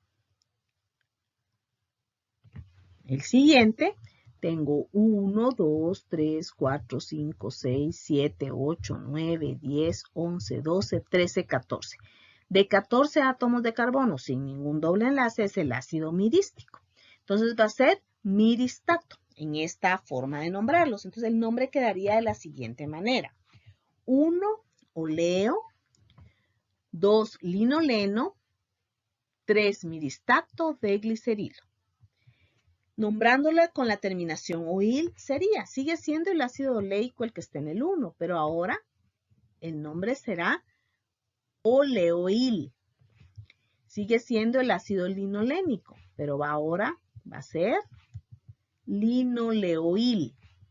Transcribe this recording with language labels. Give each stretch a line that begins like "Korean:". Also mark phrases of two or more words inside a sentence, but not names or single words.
Spanish: El siguiente, tengo 1, 2, 3, 4, 5, 6, 7, 8, 9, 10, 11, 12, 13, 14. De 14 átomos de carbono sin ningún doble enlace es el ácido mirístico. Entonces va a ser miristato en esta forma de nombrarlos. Entonces el nombre quedaría de la siguiente manera. 1 oleo, 2 linoleno, 3 miristato de glicerilo. Nombrándola con la terminación oil sigue siendo el ácido oleico el que está en el 1, pero ahora el nombre será oleoil. Sigue siendo el ácido linolénico, pero ahora va a ser linoleoil.